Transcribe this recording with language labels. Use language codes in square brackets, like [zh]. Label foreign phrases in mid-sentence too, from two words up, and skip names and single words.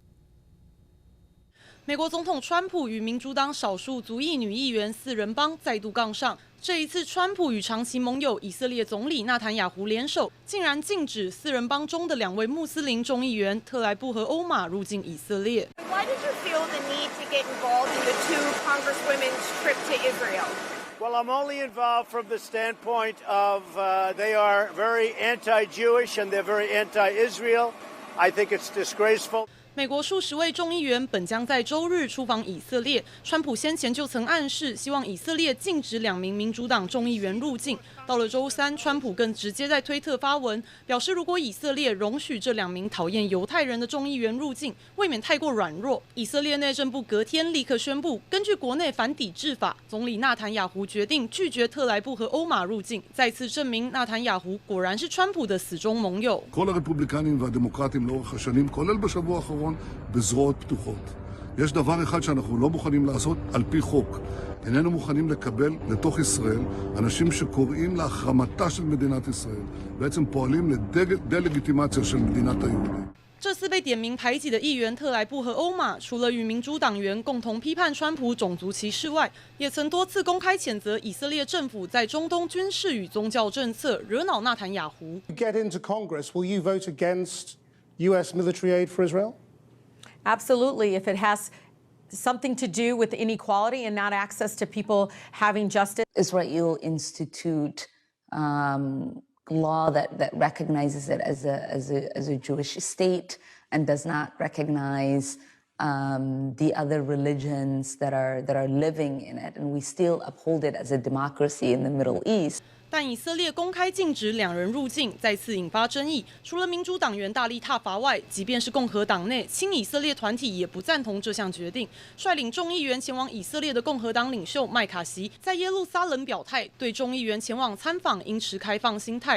[zh] 美国总统川普与民主党少数族裔女议员4人帮再度杠上。这一次，川普与长期盟友以色列总理纳坦雅胡联手，竟然禁止4人帮中的2位穆斯林众议员特莱布和欧马入境以色列。 [en] Why did you feel the need to get involved in the 2 congresswomen's trip to Israel? Well, I'm only involved from the standpoint of they are very anti-Jewish and they're very anti-Israel. I think it's disgraceful. [zh] 美国数十位众议员本将在周日出访以色列，川普先前就曾暗示希望以色列禁止2名民主党众议员入境。到了周三，川普更直接在推特发文，表示如果以色列容许这2名讨厌犹太人的众议员入境，未免太过软弱。以色列内政部隔天立刻宣布，根据国内反抵制法，总理纳坦雅胡决定拒绝特莱布和欧马入境，再次证明纳坦雅胡果然是川普的死忠盟友。 [he] בזרועות פתוחות. יש דבר אחד שאנחנו לא מוכנים לעשות על פי חוק. איננו מוכנים לקבל לתוך ישראל אנשים שקוראים להחרמתה של מדינת ישראל, בעצם פועלים לדלגיטימציה של מדינת היהודים. [zh] 这次被点名排挤的议员特莱布和欧马，除了与民主党员共同批判川普种族歧视外，也曾多次公开谴责以色列政府在中东军事与宗教政策，惹恼纳坦雅胡。 [en] Get into Congress, will you vote against U.S. military aid for Israel? Absolutely. If it has something to do with inequality and not access to people having justice. Israel institute law that recognizes it as a Jewish state and does not recognize the other religions that are living in it, and we still uphold it as a democracy in the Middle East. [zh] 但以色列公开禁止2人入境，再次引发争议。除了民主党员大力挞伐外，即便是共和党内亲以色列团体也不赞同这项决定。率领众议员前往以色列的共和党领袖麦卡锡在耶路撒冷表态，对众议员前往参访应持开放心态。